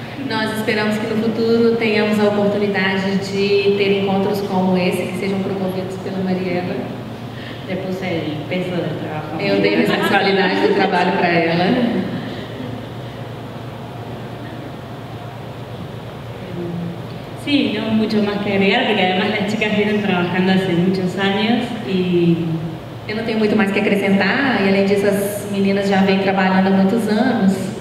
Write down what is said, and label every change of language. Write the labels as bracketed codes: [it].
[pt] Nós esperamos que no futuro tenhamos a oportunidade de ter encontros como esse, que sejam promovidos pela Mariela. [es] Le puse el peso del trabajo. [pt] Eu dei responsabilidade do trabalho para ela. [es] Sí, no mucho más que agregar, porque además las chicas vienen trabajando hace muchos años y [pt] Eu não tenho muito mais que acrescentar, e além disso, as meninas já vêm trabalhando há muitos anos.